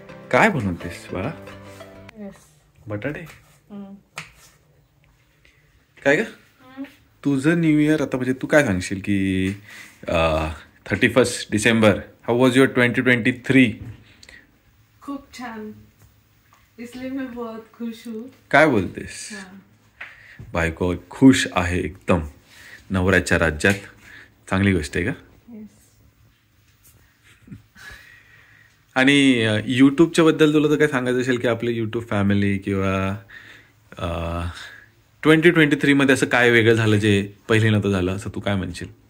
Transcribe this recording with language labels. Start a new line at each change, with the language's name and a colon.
Marathi: काय बनवतेस बाळा? बटाटे. काय ग तुझं न्यू इयर आता म्हणजे तू काय सांगशील की 31 डिसेंबर
English: How was your 2023?
Marathi: खूप छान,
Hindi: इसलिए मैं बहुत खुश हूँ.
Marathi: काय बोलतेस? बायको खुश आहे एकदम नवऱ्याच्या राज्यात. चांगली गोष्ट आहे का? आणि यूट्यूबच्या बद्दल तुला तर काय सांगायचं असेल की आपले यूट्यूब फॅमिली किंवा 2023 मध्ये असं काय वेगळं झालं जे पहिले नव्हतं झालं असं तू काय म्हणशील?